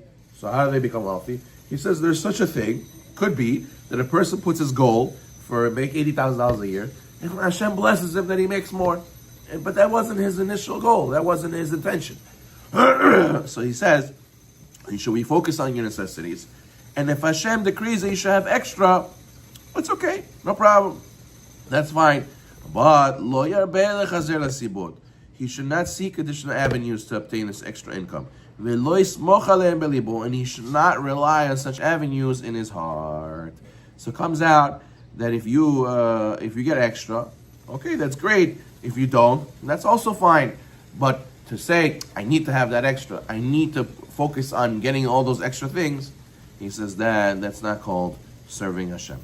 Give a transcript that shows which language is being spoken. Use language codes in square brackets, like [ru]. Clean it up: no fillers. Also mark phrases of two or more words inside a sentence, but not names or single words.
[en] So how do they become wealthy? He says there's such a thing, could be, that a person puts his goal for make $80,000 a year, and Hashem blesses him that he makes more. But that wasn't his initial goal. That wasn't his intention. So he says, should we focus on your necessities? And if Hashem decrees that you should have extra, it's okay, no problem. That's fine. [he] But לא ירבה לחזר לסיבות. [en] He should not seek additional avenues to obtain this extra income. [he] ולא יסמוך עליהם בלבו, [en] and he should not rely on such avenues in his heart. So it comes out that if you get extra, okay, that's great. If you don't, that's also fine. But to say, I need to have that extra, I need to focus on getting all those extra things, he says that's not called serving Hashem.